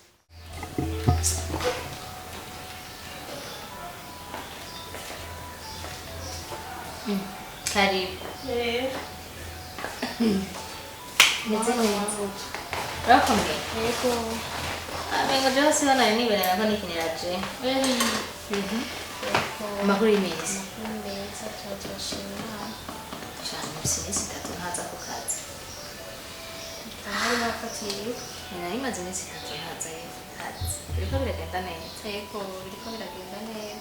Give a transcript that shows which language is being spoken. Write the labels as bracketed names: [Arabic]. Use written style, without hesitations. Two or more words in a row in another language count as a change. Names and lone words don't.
[Rundi] karibu urakomeye yego amengo byose hano ni ibintu nako nikiniraje amakuru y'imezi cyane iminsi 3 ntaza ku kazi nari maze iminsi 3 ntaza kazi biriko biragenda neza yego biriko biragenda neza